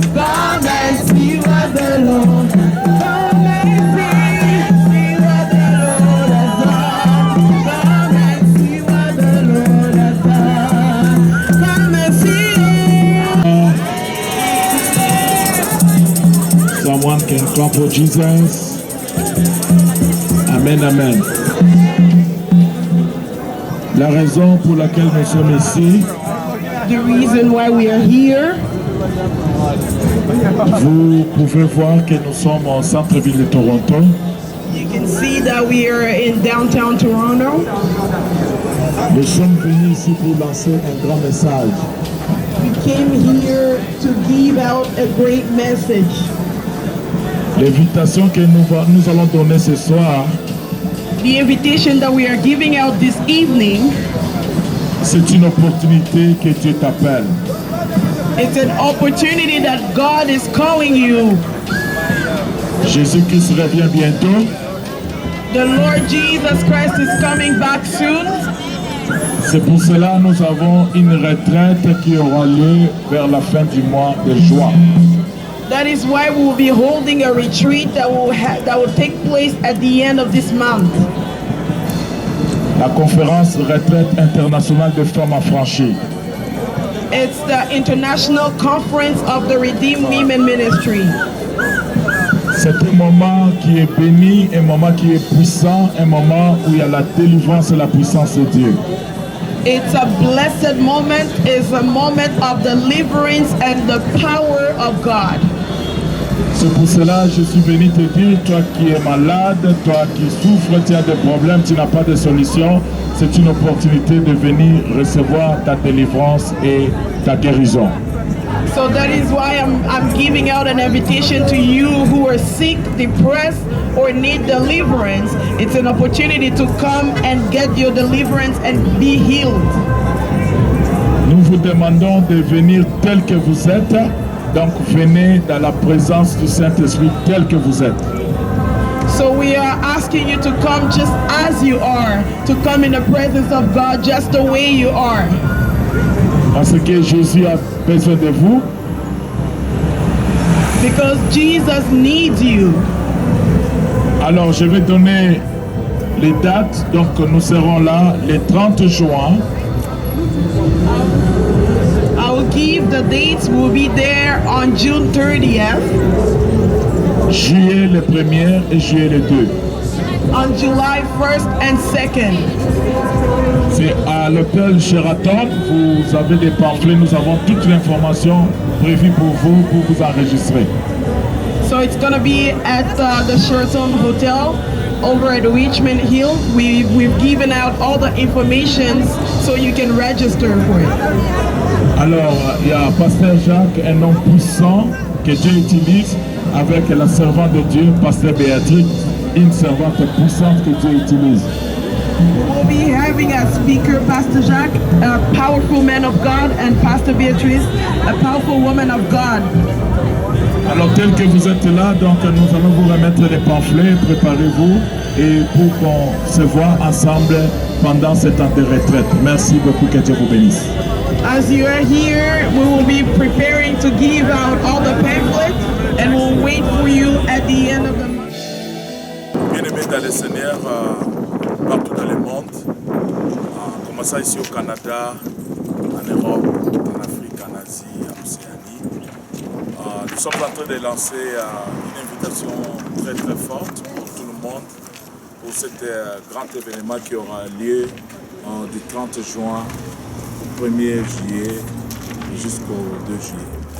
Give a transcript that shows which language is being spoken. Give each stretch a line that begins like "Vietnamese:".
English: Come and see what the Lord. Come and see what the Lord has done. Come and see what the Lord has done. Come and see. Someone can clap for Jesus. Amen, amen.
French: La raison pour laquelle nous sommes ici,
English: The reason why we are here,
French: vous pouvez voir que nous sommes au centre-ville de Toronto.
English: you can see that we are in downtown Toronto.
French: Nous sommes venus ici pour lancer un grand message.
English: We came here to give out a great message.
French: L'invitation que nous allons donner ce soir,
English: The invitation that we are giving out this evening,
French: c'est une opportunité que Dieu t'appelle.
English: it's an opportunity that God is calling you.
French: Jésus-Christ revient bientôt.
English: The Lord Jesus Christ is coming back soon.
French: C'est pour cela que nous avons une retraite qui aura lieu vers la fin du mois de juin.
English: That is why we will be holding a retreat that will take place at the end of this month.
French: La conférence retraite internationale des femmes affranchies.
English: It's the International Conference of the Redeemed Women Ministry.
French: C'est un moment qui est béni, un moment qui est puissant, un moment où il y a la délivrance et la puissance de Dieu.
English: It's a blessed moment. It's a moment of deliverance and the power of God.
French: C'est pour cela que je suis venu te dire, toi qui es malade, toi qui souffres, tu as des problèmes, tu n'as pas de solution, c'est une opportunité de venir recevoir ta délivrance et ta guérison.
English: So that is why I'm giving out an invitation to you who are sick, depressed, or need deliverance. It's an opportunity to come and get your deliverance and be healed.
French: Nous vous demandons de venir tel que vous êtes. Donc venez dans la présence du Saint-Esprit tel que vous êtes.
English: So we are asking you to come just as you are, to come in the presence of God just the way you are.
French: Parce que Jésus a besoin de vous.
English: Because Jesus needs you.
French: Alors je vais donner les dates. Donc nous serons là le 30 juin.
English: I will give the dates. We'll be there on June 30th.
French: Juillet le 1er et juillet le 2.
English: On July 1st and 2nd.
French: C'est à l'hôtel Sheraton. Vous avez des pamphlets. Nous avons toute l'information prévue pour vous enregistrer.
English: So it's going to be at the Sheraton Hotel over at Richmond Hill. We've given out all the information so you can register for it.
French: Alors, il y a Pasteur Jacques, un homme puissant que Dieu utilise, avec la servante de Dieu, Pasteur Béatrice, une servante puissante que Dieu utilise.
English: We'll be having a speaker, Pastor Jacques, a powerful man of God, and Pastor Beatrice, a powerful woman of God.
French: Alors, tel que vous êtes là, donc nous allons vous remettre les pamphlets, préparez-vous et pour qu'on se voit ensemble pendant ce temps de retraite. Merci beaucoup, que Dieu vous bénisse.
English: As you are here, we will be preparing to give out all the pamphlets and we'll wait for you at the end of the month.
French: Bien-aimés dans le Seigneur, partout dans le monde, commençant ici au Canada, en Europe, en Afrique, en Asie, en Océanie, nous sommes en train de lancer une invitation très très forte pour tout le monde pour cet grand événement qui aura lieu du 30 juin au 1er juillet jusqu'au 2 juillet.